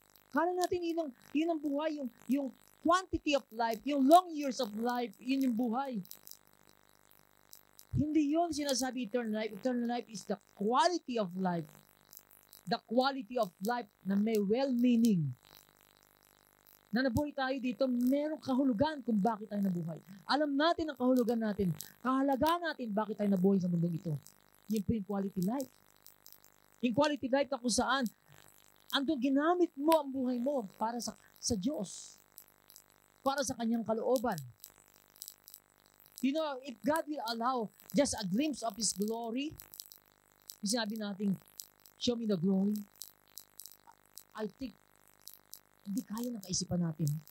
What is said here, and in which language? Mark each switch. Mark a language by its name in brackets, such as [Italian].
[Filipino] Kala natin yun ang buhay, [English] yung quantity of life, yung long years of life, [Filipino] yun yung buhay. Hindi yun sinasabi eternal life. [English] Eternal life is the quality of life. The quality of life [Filipino] na may [English] well-meaning. [Filipino] Na nabuhay tayo dito, merong kahulugan kung bakit tayo nabuhay. Alam natin ang kahulugan natin. Kahalagaan natin bakit tayo nabuhay sa mundong ito. Yun po yung quality life. Yung quality life na kung saan andun ginamit mo ang buhay mo para sa Diyos. Para sa kanyang kalooban. [English] You know, if God will allow just a glimpse of His glory, [Filipino] sinabi natin, [English] show me the glory, I think, [Filipino] hindi kaya ng kaisipan natin.